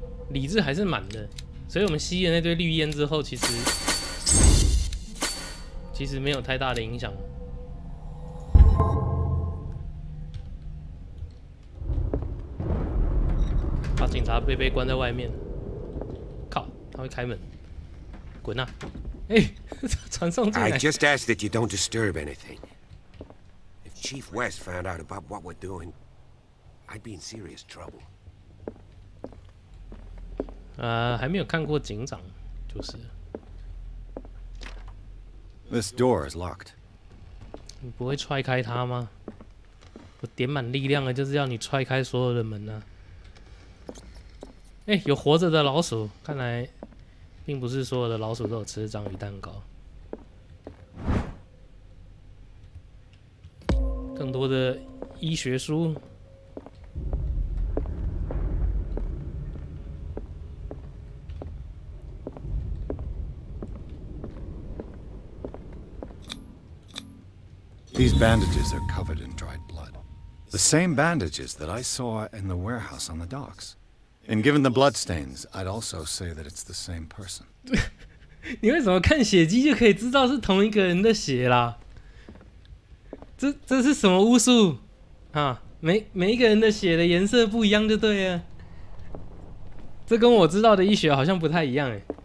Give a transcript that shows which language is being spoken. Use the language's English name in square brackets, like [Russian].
[Chinese] 理智还是满的，所以我们吸了那堆绿烟之后，其实没有太大的影响。把警察被关在外面，靠，他会开门，滚啊！哎，传送进来。 [English] I just ask that you don't disturb anything. If Chief West found out about what we're doing, I'd be in serious trouble. [Chinese] 还没有看过警长，就是。 [English] This door is locked. [Chinese] 你不会踹开它吗？我点满力量了，就是要你踹开所有的门啊！哎，有活着的老鼠，看来并不是所有的老鼠都有吃章鱼蛋糕。更多的医学书。 [English] These bandages are covered in dried blood. The same bandages that I saw in the warehouse on the docks. And given the bloodstains, I'd also say that it's the same person. [Chinese] 你为什么看血迹就可以知道是同一个人的血啦？这是什么巫术啊？每一个人的血的颜色不一样就对了。这跟我知道的医学好像不太一样哎。